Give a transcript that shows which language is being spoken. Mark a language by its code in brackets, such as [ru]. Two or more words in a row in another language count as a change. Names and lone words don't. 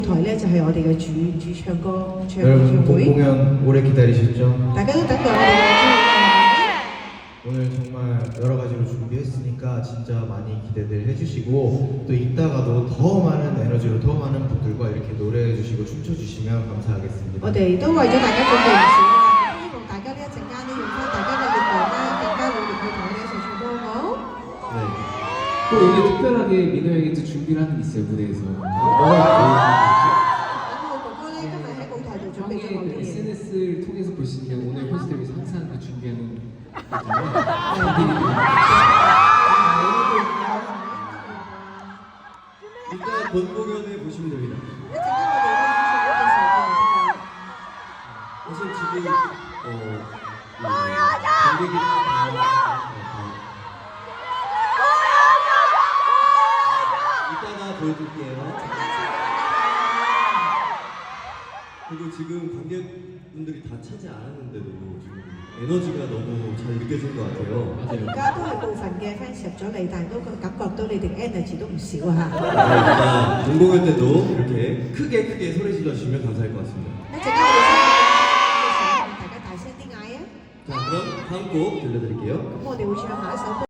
[yue] 台咧就係我哋嘅主唱歌唱 [ko] 여러분 [yue] 會， [ko] 공연 오래 기다리셨죠? [yue] 大家都等待我哋嘅 [ko] 오늘 정말 여러 가지로 준비했으니까 진짜 많이 기대들 해주시고 또 이따가도 더 많은 에너지로 더 많은 분들과 이렇게 노래해주시고 춤춰주시면 감사하겠습니다. [yue] 我哋都為咗大家準備唔少啦，希望大家呢一陣間呢用翻大家嘅熱度啦，更加努力去同我哋一齊唱歌好。 [ko] 네. 또 오늘 특별하게 민호 형이 또 준비를 하는 게 있어요, 무대에서. 뭐가 [yue] 咁我哥哥咧今日喺舞台度準備咗好多 [ko] 형의 [yue] 嘢。 [ko] SNS를 통해서 볼 수 있는 오늘 콘서트를 위해서 항상 그 준비하는 일단 본 공연을 보시면 됩니다. [yue] 一陣間我哋咧唱歌嘅時候見到 [ko] 사실 지금 관객이 이따가 보여드릴게요. 그리고 지금 관객분들이 다 차지 않았는데도 지금 에너지가 너무 잘 느껴지는 것 같아요. [yue] 而家都係部分嘅 fans 入咗嚟，但係都感覺到你哋 energy 都唔少啊！ [ko] 일단 본 공연 때도 이렇게 크게 소리 질러주시면 감사할 것 같습니다. [yue] 一陣間我哋唱歌嘅時候，大家大聲啲嗌啊！ [ko] 자, 그럼 다음 곡 들려드릴게요. [yue] 咁我哋會唱下一首歌。